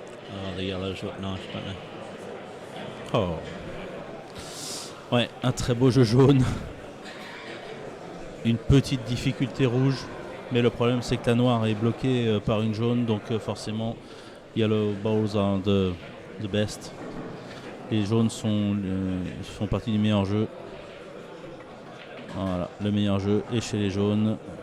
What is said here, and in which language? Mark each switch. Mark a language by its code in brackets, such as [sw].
[en] Oh, the yellows look nice, don't they? Oh. [fr] Ouais, un très beau jeu jaune. Une petite difficulté rouge. Mais le problème, c'est que la noire est bloquée par une jaune. Donc forcément, [en] yellow balls are the best. [fr] Les jaunes font partie du meilleur jeu. Voilà, le meilleur jeu est chez les jaunes.